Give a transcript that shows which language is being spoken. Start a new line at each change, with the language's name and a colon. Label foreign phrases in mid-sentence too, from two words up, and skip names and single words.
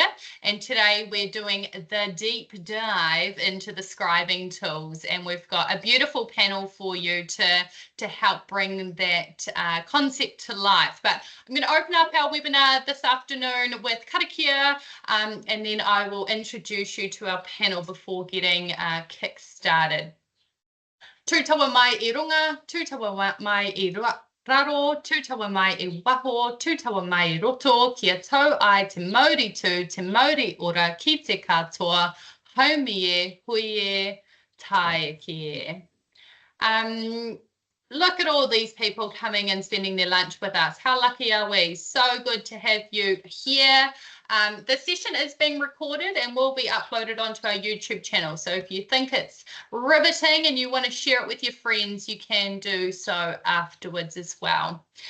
English: And today we're doing the deep dive into the scribing tools, and we've got a beautiful panel for you to help bring that concept to life. But I'm going to open up our webinar this afternoon with karakia, and then I will introduce you to our panel before getting kick-started.
Māori: Tūtawa mai I runga, tūtawa mai I raro, tūtawa mai I waho, tūtawa mai I roto, kia tau ai te mauri tū, te mauri ora, ki te katoa, haumie, huie, tae kie.
English: Look at all these people coming and spending their lunch with us. How lucky are we? So good to have you here. The session is being recorded and will be uploaded onto our YouTube channel. So if you think it's riveting and you want to share it with your friends, you can do so afterwards as well.